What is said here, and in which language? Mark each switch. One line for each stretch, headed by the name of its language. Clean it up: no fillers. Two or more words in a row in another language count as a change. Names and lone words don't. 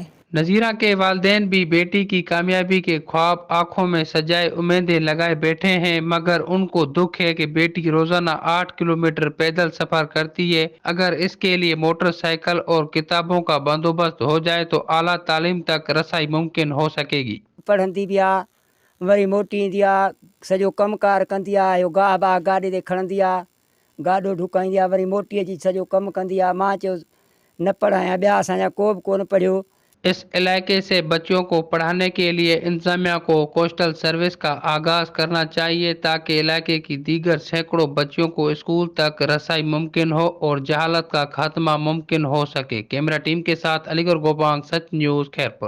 Urdu: نذیرہ کے والدین بھی بیٹی کی کامیابی کے خواب آنکھوں میں سجائے امیدیں لگائے بیٹھے ہیں، مگر ان کو دکھ ہے کہ بیٹی روزانہ 8 کلومیٹر پیدل سفر کرتی ہے. اگر اس کے لیے موٹر سائیکل اور کتابوں کا بندوبست ہو جائے تو اعلیٰ تعلیم تک رسائی ممکن ہو سکے گی.
Sindhi: پڑھندی بھی آ وری موٹی ईंदी आहे، सॼो कमकार कंदी आहे, इहो गाह बाह गाॾे ते खणंदी आहे, गाॾो ढुकाईंदी आहे, वरी मोटी अची सॼो कमु कंदी आहे. मां चयो न पढ़ायां, ॿिया असांजा को बि कोन पढ़ियो.
Urdu: اس علاقے سے بچوں کو پڑھانے کے لیے انتظامیہ کو کوسٹل سروس کا آغاز کرنا چاہیے تاکہ علاقے کی دیگر سینکڑوں بچوں کو اسکول تک رسائی ممکن ہو اور جہالت کا خاتمہ ممکن ہو سکے. کیمرہ ٹیم کے ساتھ علی گڑھ گوبانگ، سچ نیوز خیرپور.